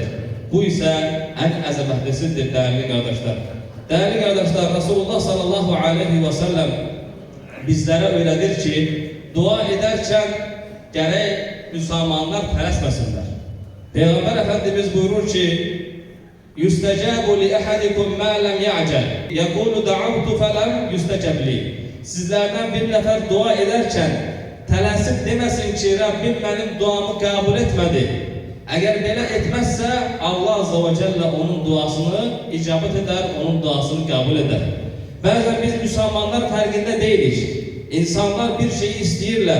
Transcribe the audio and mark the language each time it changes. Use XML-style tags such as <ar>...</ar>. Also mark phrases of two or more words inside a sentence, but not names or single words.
<tr>Bu ise en azametlisidir değerli kardeşler. Değerli kardeşler, Resulullah</tr> <ar>sallallahu aleyhi ve sellem</ar> <tr>bizlere öyledir ki dua ederken gerek Müslümanlar tələsməsinlər. Peygamber Efendimiz buyurur ki</tr> <ar>يُسْتَجَابُ لِأَحَدِكُمْ مَا لَمْ يَعْجَلْ يَقُولُ دَعَوْتُ فَلَمْ يُسْتَجَبْ لِي.</ar> <tr>Sizlerden bir nefer dua ederken tələsib demesin ki Rabbim benim duamı kabul etmedi. Eğer belə etmezse Allah Azze ve Celle onun duasını icabet eder, onun duasını kabul eder. Bazen biz Müslümanlar farkında değiliz. İnsanlar bir şeyi isteyirler.</tr>